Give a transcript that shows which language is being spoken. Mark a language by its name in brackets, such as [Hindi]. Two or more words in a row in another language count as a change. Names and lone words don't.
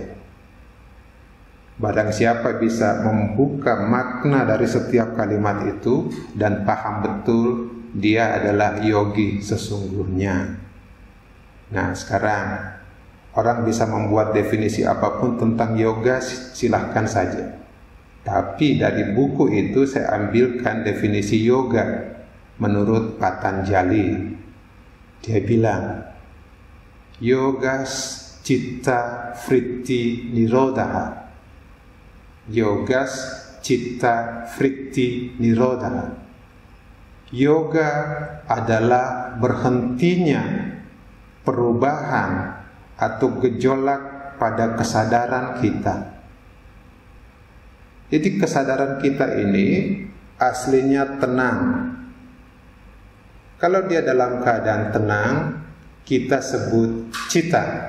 [Indonesian] Barang siapa bisa membuka makna dari setiap kalimat itu dan paham betul, dia adalah yogi sesungguhnya. Nah, sekarang orang bisa membuat definisi apapun tentang yoga, silahkan saja. Tapi dari buku itu saya ambilkan definisi yoga menurut Patanjali. Dia bilang, [Sanskrit] yoga citta vritti nirodha. Yoga citta vritti nirodha. [Indonesian] Yoga adalah berhentinya perubahan atau gejolak pada kesadaran kita. Jadi kesadaran kita ini aslinya tenang. Kalau dia dalam keadaan tenang, kita sebut citta.